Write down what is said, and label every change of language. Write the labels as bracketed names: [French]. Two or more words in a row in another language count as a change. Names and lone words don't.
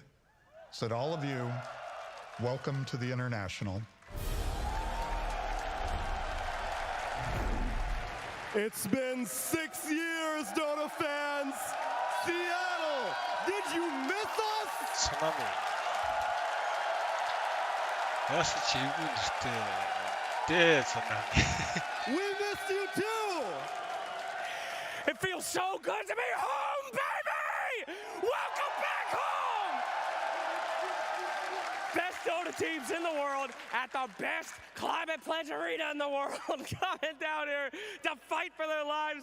[English] So to all of you, welcome to the International. It's been 6 years, Dota fans. Seattle, did you miss us? Tsunami. [Mongolian] Яасан чи юу нэртэй дээ Tsunami. [English] We missed you too. It feels so good to be home, baby! Welcome back home! Best Dota teams in the world at the best Climate Pledge Arena in the world coming down here to fight for their lives.